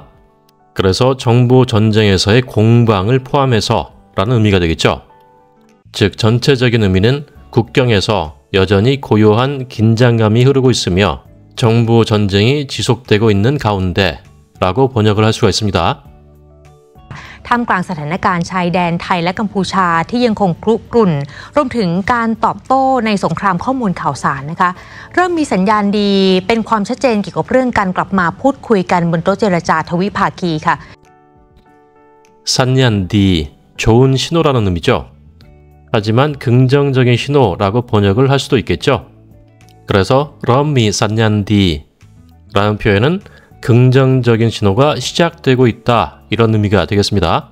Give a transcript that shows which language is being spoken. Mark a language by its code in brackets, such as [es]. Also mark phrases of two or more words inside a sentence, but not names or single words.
[ko] 그래서 정보 전쟁에서의 공방을 포함해서 라는 의미가 되겠죠. 즉 전체적인 의미는 국경에서 여전히 고요한 긴장감이 흐르고 있으며 정보 전쟁이 지속되고 있는 가운데 라고 번역을 할 수가 있습니다. [th] ท่ามกลางสถานการณ์ชายแดนไทยและกัมพูชาที่ยังคงครุกรุ่นรวมถึงการตอบโต้ในสงครามข้อมูลข่าวสารนะคะเริ่มมีสัญญาณดีเป็นความชัดเจนเกี่ยวกับเรื่องการกลับมาพูดคุยกันบนโต๊ะเจรจาทวิภาคีค่ะ [ko] 산얀디, 좋은 신호라는 의미죠. 하지만 긍정적인 신호라고 번역을 할 수도 있겠죠. 그래서 [th] เริ่มมี สัญญาณดี [ko] 라는 표현은 긍정적인 신호가 시작되고 있다 이런 의미가 되겠습니다.